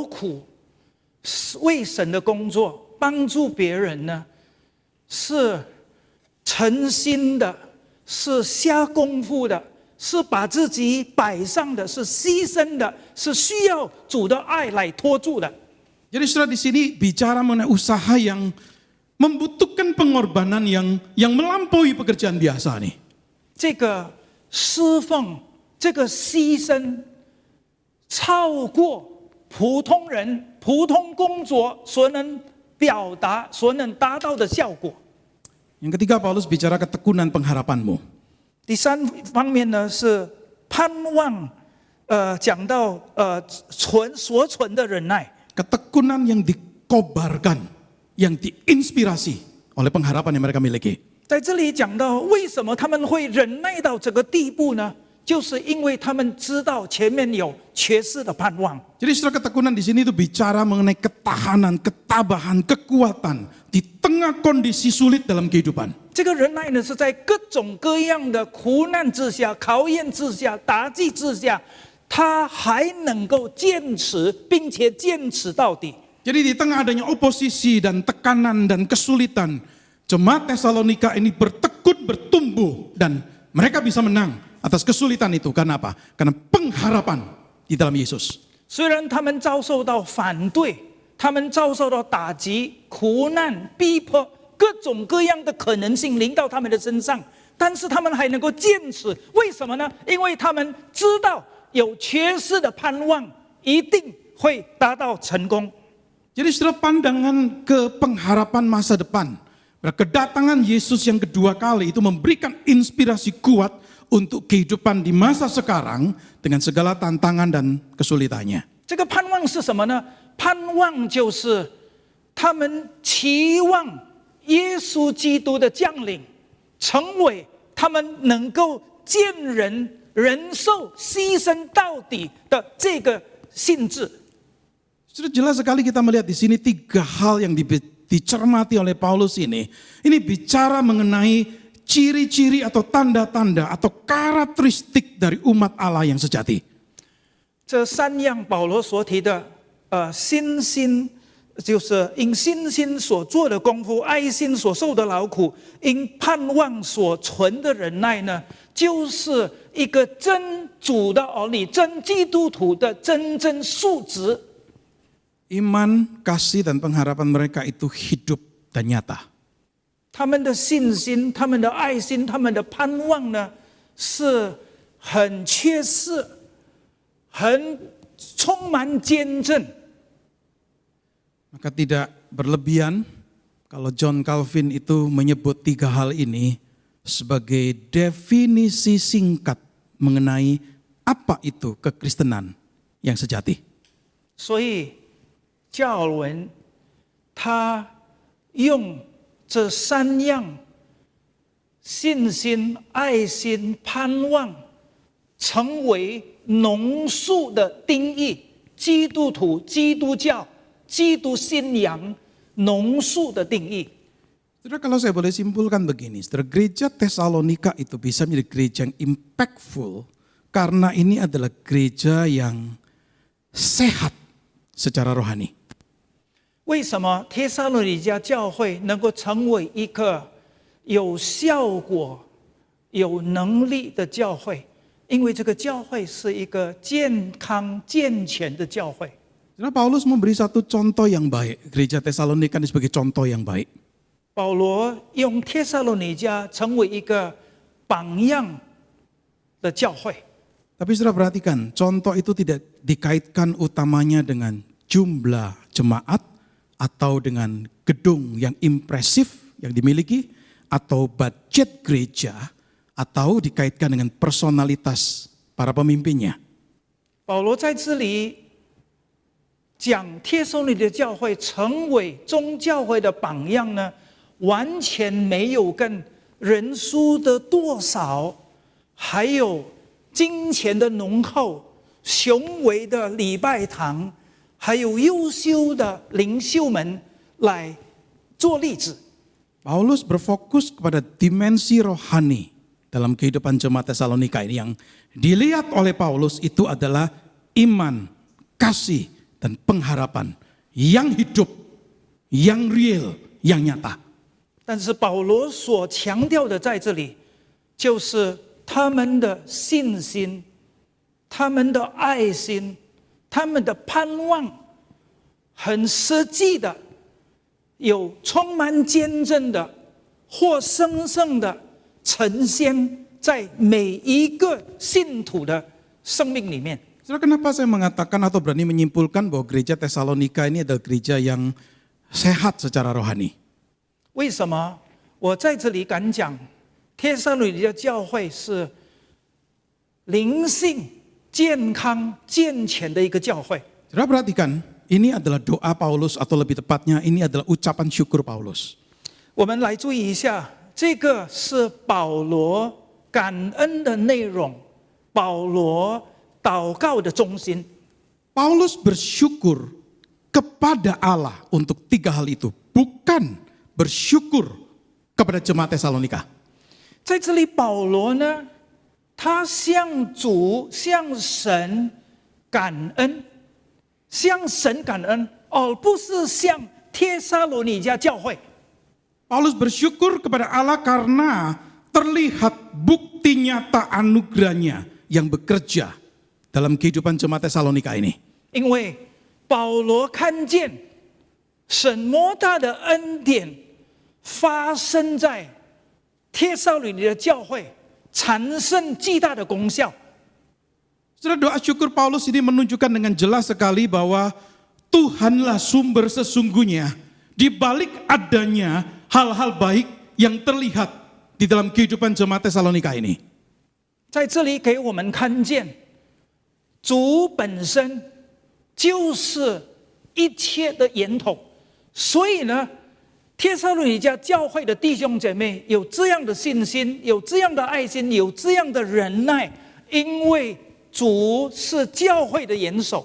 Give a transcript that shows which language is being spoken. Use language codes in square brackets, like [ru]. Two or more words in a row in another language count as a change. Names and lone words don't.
[zh] 这个劳苦为神的工作，帮助别人呢，是诚心的，是下功夫的，是把自己摆上的，是牺牲的，是需要主的爱来托住的。 [id] Jadi saudara di sini bicara mengenai usaha yang membutuhkan pengorbanan yang melampaui pekerjaan biasa nih. [zh] 这个侍奉，这个牺牲，超过普通人普通工作所能表达、所能达到的效果。 [id] Yang ketiga Paulus bicara ketekunan pengharapanmu. [zh] 第三方面呢是盼望，讲到所存的忍耐， [id] Ketekunan yang dikobarkan, yang diinspirasi oleh pengharapan yang mereka miliki. [zh] 在这里讲到为什么他们会忍耐到这个地步呢？就是因为他们知道前面有缺失的盼望。 [id] Jadi saudara ketekunan di sini itu bicara mengenai ketahanan, ketabahan, kekuatan di tengah kondisi sulit dalam kehidupan. [zh] 这个忍耐呢，是在各种各样的苦难之下、考验之下、打击之下，他还能够坚持，并且坚持到底。 [id] Jadi di tengah adanya oposisi dan tekanan dan kesulitan, jemaat Tesalonika ini bertekun bertumbuh dan mereka bisa menang atas kesulitan itu. Karena apa? Karena pengharapan di dalam Yesus. [zh] 虽然他们遭受到反对，他们遭受到打击、苦难、逼迫，各种各样的可能性临到他们的身上，但是他们还能够坚持，为什么呢？因为他们知道有缺失的盼望一定会达到成功。 [id] Jadi saudara pandangan ke pengharapan masa depan. Kedatangan Yesus yang kedua kali itu memberikan inspirasi kuat untuk kehidupan di masa sekarang dengan segala tantangan dan kesulitannya. [zh] 这个盼望是什么呢？盼望就是他们期望耶稣基督的降临，成为他们能够见人、忍受、牺牲到底的这个性质。 [id] Sudah jelas sekali kita melihat di sini tiga hal yang dicermati oleh Paulus ini. Ini bicara mengenai ciri-ciri atau tanda-tanda atau karakteristik dari umat Allah yang sejati. [zh] 这三样保罗所提的，信心就是因信心所做的功夫，爱心所受的劳苦，因盼望所存的忍耐呢，就是一个真主的儿女、真基督徒的真正素质。 [id] Iman, kasih, dan pengharapan mereka itu hidup dan nyata. [zh] 他们的信心、他们的爱心、他们的盼望呢，是很确实、很充满见证。 [id] Maka tidak berlebihan kalau John Calvin itu menyebut tiga hal ini sebagai definisi singkat mengenai apa itu kekristenan yang sejati. [zh] 所以加尔文他用这三样信心、爱心、盼望成为浓缩的定义，基督徒、基督教、基督信仰浓缩的定义。 [id] Saudara, kalau saya boleh simpulkan begini, saudara, gereja Tesalonika itu bisa menjadi gereja yang impactful karena ini adalah gereja yang sehat secara rohani. [zh] 为什么帖撒罗尼迦教会能够成为一个有效果、有能力的教会？因为这个教会是一个健康健全的教会。 [id] Saudara, Paulus memberi satu contoh yang baik. Gereja Tesalonika ini sebagai contoh yang baik. [zh] 保罗用帖撒罗尼迦成为一个榜样的教会。 [id] Tapi saudara perhatikan, contoh itu tidak dikaitkan utamanya dengan jumlah jemaat atau dengan gedung yang impresif yang dimiliki atau budget gereja atau dikaitkan dengan personalitas para pemimpinnya. [zh] 保罗在这里讲帖撒罗尼迦教会成为宗教会的榜样呢，完全没有跟人数的多少，还有金钱的浓厚、雄伟的礼拜堂，还有优秀的领袖们来做例子。 [id] Paulus berfokus kepada dimensi rohani dalam kehidupan jemaat Tesalonika ini yang dilihat oleh Paulus itu adalah iman, kasih, dan pengharapan yang hidup, yang real, yang nyata. [zh] 但是保罗所强调的在这里，就是他们的信心、他们的爱心、他们的盼望，很实际的，有充满见证的，活生生的呈现在每一个信徒的生命里面。 [id] Saudara, kenapa saya mengatakan atau berani menyimpulkan bahwa gereja Tesalonika ini adalah gereja yang sehat secara rohani? [zh] 为什么我在这里敢讲，帖撒罗尼迦教会是灵性健康健全的一个教会？ [id] Saudara perhatikan, ini adalah doa Paulus atau lebih tepatnya ini adalah ucapan syukur Paulus. [zh] 我们来注意一下，这个是保罗感恩的内容，保罗祷告的中心。 [id] Paulus bersyukur kepada Allah untuk 3 hal itu, bukan bersyukur kepada jemaat Tesalonika. [zh] 在这里，保罗呢，他向主、向神感恩，向神感恩，而不是向帖撒罗尼迦教会。 [id] Paulus bersyukur kepada Allah karena terlihat bukti nyata anugerahnya yang bekerja dalam kehidupan jemaat Tesalonika ini. [zh] 因为保罗看见神莫大的恩典发生在帖撒罗尼迦教会，产生巨大的功效。 [id] Saudara, doa syukur Paulus ini menunjukkan dengan jelas sekali bahwa Tuhanlah sumber sesungguhnya di balik adanya hal-hal baik yang terlihat di dalam kehidupan jemaat Tesalonika ini. [zh] 在这里给我们看见，主本身就是一切的源头，所以呢，帖撒罗尼迦教会的弟兄姐妹有这样的信心，有这样的爱心，有这样的忍耐，因为主是教会的元首。